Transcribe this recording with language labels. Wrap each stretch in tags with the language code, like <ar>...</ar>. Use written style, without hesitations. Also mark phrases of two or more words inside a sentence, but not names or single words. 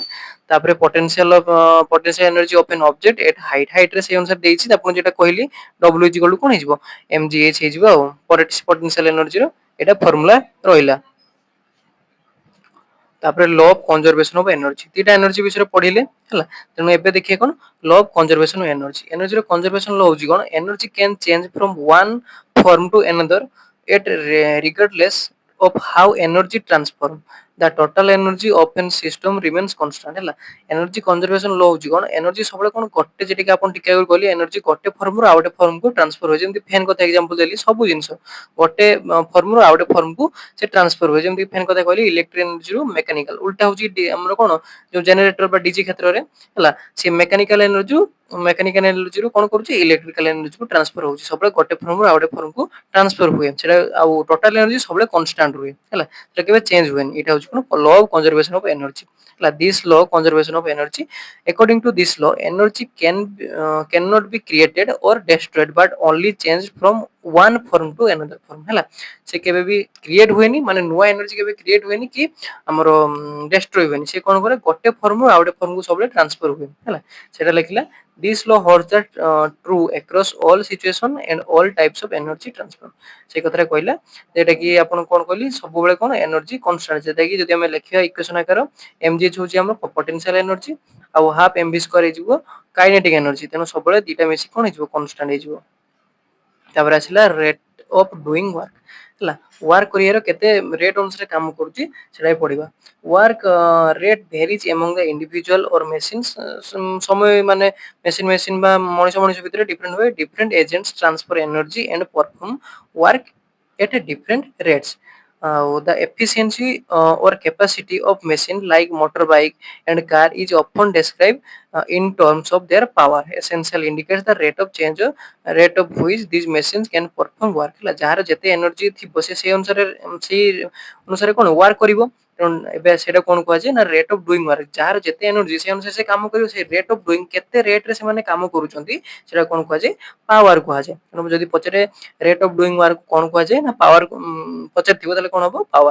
<or>ତାପରେ</or> <en>potential energy of an object at height</en> <or>ରେ ସେଇ ଅନୁସାରେ ଦେଇଛି ଆପଣ ଯେଟା କହିଲି</or> <en>W is equal to</en> <or>କଣ ହେଇଯିବ mgh ହେଇଯିବ ଆଉ</or> <en>potential energy</en> <or>ର ଏଟା ଫର୍ମୁଲା ରହିଲା। ତାପରେ</or> <en>law of conservation of energy</en> <or>ଦିଟା ଏନର୍ଜି ବିଷୟରେ ପଢିଲେ ହେଲା। ତେଣୁ ଏବେ ଦେଖିବେ କଣ</or> <en>law of conservation of energy. ଏନର୍ଜି ର conservation law</en> <or>ହଉଛି କଣ</or> <en>energy can change from one form to another at regardless of how energy transform the total energy of an system remains constant ହେଲା।</en> <or>ଏନର୍ଜି କନଜରଭେସନ ଲ ହଉଛି କଣ ଏନର୍ଜି ସବୁବେଳେ କଣ ଗୋଟେ ଯେଟିକି ଆପଣ ଟିକେ ଆଗରୁ କହିଲେ ଏନର୍ଜି ଗୋଟେ ଫର୍ମରୁ ଆଉ ଗୋଟେ ଫର୍ମକୁ ଟ୍ରାନ୍ସଫର ହୁଏ। ଯେମିତି ଫ୍ୟାନ କଥା ଏକ୍ସାମ୍ପଲ ଦେଲି ସବୁ ଜିନିଷ ଗୋଟେ ଫର୍ମରୁ ଆଉ ଗୋଟେ ଫର୍ମକୁ ସେ ଟ୍ରାନ୍ସଫର ହୁଏ। ଯେମିତି ଫ୍ୟାନ କଥା କହିଲି ଇଲେକ୍ଟ୍ରିକ ଏନର୍ଜିରୁ ମେକାନିକାଲ ଉଲ୍ଟା ହଉଛି ଆମର କଣ ଯୋଉ ଜେନେରେଟର ବା ଡିଜି କ୍ଷେତ୍ରରେ ହେଲା ସେ ମେକାନିକାଲ ଏନର୍ଜିରୁ କଣ କରୁଛି ଇଲେକ୍ଟ୍ରିକାଲ ଏନର୍ଜିକୁ ଟ୍ରାନ୍ସଫର ହଉଛି। ସବୁବେଳେ ଗୋଟେ ଫର୍ମରୁ ଆଉ ଗୋଟେ ଫର୍ମକୁ ଟ୍ରାନ୍ସଫର ହୁଏ। ସେଟା ଆଉ</or> <en>total energy</en> <or>ସବୁବେଳେ କନଷ୍ଟାଣ୍ଟ ରୁହେ ହେଲା। ସେଟା କେବେ ଚେଞ୍ଜ ହୁଏନି। ଏଇଟା ହଉଛି କଣ</or> <en>law of conservation of energy</en> <or>ହେଲା।</or> <en>this law conservation of energy according to this law energy cannot be created or destroyed but only changed from one form to another form ହେଲା।</en> <or>ସେ କେବେ ବି କ୍ରିଏଟ ହୁଏନି ମାନେ ନୂଆ ଏନର୍ଜି କେବେ କ୍ରିଏଟ ହୁଏନି କି ଆମର ଡେଷ୍ଟ୍ରୟ ହୁଏନି। ସେ କଣ କରେ ଗୋଟେ ଫର୍ମରୁ ଆଉ ଗୋଟେ ଫର୍ମକୁ ସବୁବେଳେ ଟ୍ରାନ୍ସଫର ହୁଏ ହେଲା। ସେଟା ଲେଖିଲା</or> <en>this law holds that true across all situation and all types of energy transfer।</en> <or>ସେଇ କଥାରେ କହିଲା ଯେଟା କି ଆପଣ କଣ କହିଲି ସବୁବେଳେ କଣ ଏନର୍ଜି କନଷ୍ଟାଣ୍ଟ ଯେଟା କି ଯଦି ଆମେ ଲେଖିବା ଇକ୍ୱେସନ ଆକାର mgh ହଉଛି ଆମର</or> <en>potential energy</en> <or>ଆଉ</or> <en>half mv square</en> <or>ହେଇଯିବ</or> <en>kinetic energy.</en> <or>ତେଣୁ ସବୁବେଳେ ଦିଟା ମିଶି କଣ ହେଇଯିବ କନଷ୍ଟାଣ୍ଟ ହେଇଯିବ। ତାପରେ ଆସିଲା</or> <en>rate of doing work</en> <or>ହେଲା। ୱାର୍କ କରିବାର କେତେ ରେଟ୍ ଅନୁସାରେ କାମ କରୁଛି ସେଟା ବି ପଢିବା।</or> <en>work rate varies among the individual or machines</en> <or>ସମୟ ମାନେ ମେସିନ ବା ମଣିଷ ଭିତରେ ଡିପେଣ୍ଡ ହୁଏ।</or> <en>different agents transfer energy and perform work at a different rates. The efficiency or capacity of machine like motorbike and car is often described in terms of their power. Essential indicates the rate of which these machines can perform work ହେଲା।</en> <or>ଯାହାର ଯେତେ ଏନର୍ଜି ଥିବ ସେ ସେଇ ଅନୁସାରେ କଣ ୱାର୍କ କରିବ। ତେଣୁ ଏବେ ସେଇଟା କଣ କୁହାଯାଏ ନା</or> <en>rate of doing work.</en> <or>ଯାହାର ଯେତେ ଏନର୍ଜି ସେ ଅନୁସାରେ ସେ କାମ କରିବ। ସେ</or> <en>rate of doing</en> <or>କେତେ ରେଟ୍ ରେ ସେମାନେ କାମ କରୁଛନ୍ତି ସେଟା କଣ କୁହାଯାଏ ପାୱାର କୁହାଯାଏ। ତେଣୁ ଯଦି ପଚାରେ</or> <en>rate of doing work</en> <or>କଣ କୁହାଯାଏ ନା ପାୱାର ପଚାରିଥିବ ତାହେଲେ କଣ ହବ ପାୱାର।</or>